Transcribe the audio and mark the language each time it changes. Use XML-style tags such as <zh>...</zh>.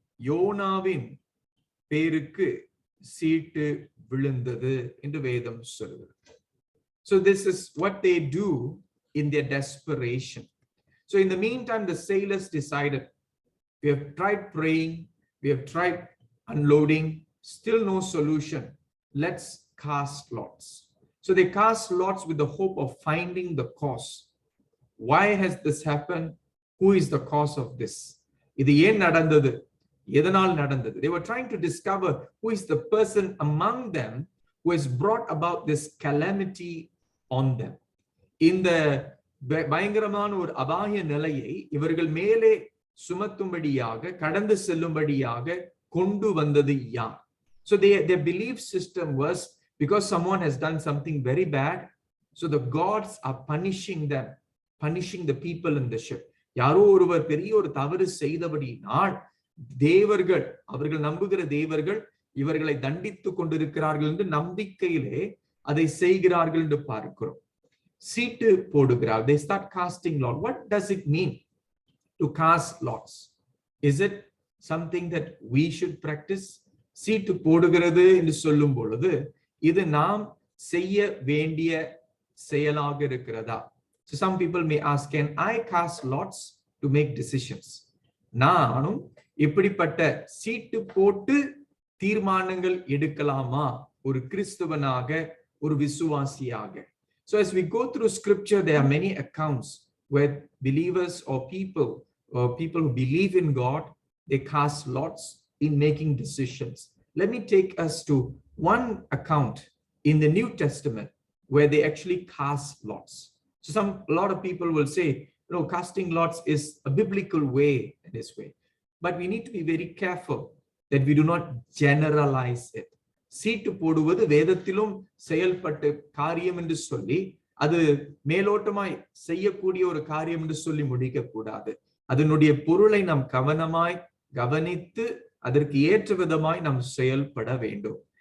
<ta>யோனாவின் பேருக்கு சீட்டு விழுந்தது என்று வேதம் சொல்கிறது.</ta> <en>So this is what they do in their desperation. So in the meantime, the sailors decided, we have tried praying, we have tried unloading, still no solution. Let's cast lots. So they cast lots with the hope of finding the cause. Why has this happened? Who is the cause of this?</en> <ta>இது ஏன் நடந்தது? எதனால் நடந்தது?</ta> <en>They were trying to discover who is the person among them who has brought about this calamity on them.</en> <ta>இந்த பயங்கரமான ஒரு அபாய நிலையை இவர்கள் மேலே சுமத்தும்படியாக கடந்து செல்லும்படியாக கொண்டு வந்தது யார்?</ta> <en>So their belief system was, because someone has done something very bad, so the gods are punishing them, punishing the people in the ship.</en> <ta>யாரோ ஒருவர் பெரிய ஒரு தவறு செய்தபடியினால் தேவர்கள், அவர்கள் நம்புகிற தேவர்கள் இவர்களை தண்டித்துக் கொண்டிருக்கிறார்கள் என்று நம்பிக்கையிலே அதை செய்கிறார்கள் என்று பார்க்கிறோம். சீட்டு போடுகிறார்.</ta> <en>They start casting lot. What does it mean to cast lots? Is it something that we should practice?</en> <ta>சீட்டு போடுகிறது என்று சொல்லும் பொழுது இது நாம் செய்ய வேண்டிய செயலாக இருக்கிறதா?</ta> <en>So some people may ask, can I cast lots to make decisions?</en> <ta>நானும் இப்படிப்பட்ட சீட்டு போட்டு தீர்மானங்கள் எடுக்கலாமா ஒரு கிறிஸ்தவனாக, ஒரு விசுவாசியாக?</ta> <en>So as we go through scripture, there are many accounts where believers or people who believe in God, they cast lots in making decisions. Let me take us to one account in the New Testament where they actually cast lots. So a lot of people will say, casting lots is a biblical way in this way. But we need to be very careful that we do not generalize it.</en> <ta>சீட்டு போடுவது வேதத்திலும் செயல்பட்ட காரியம் என்று சொல்லி அது மேலோட்டமாய் செய்யக்கூடிய ஒரு காரியம் என்று சொல்லி முடிக்க கூடாது. அதனுடைய பொருளை நாம் கவனமாய் கவனித்து அதற்கு ஏற்ற விதமாய் நாம் செயல்பட வேண்டும்.</ta>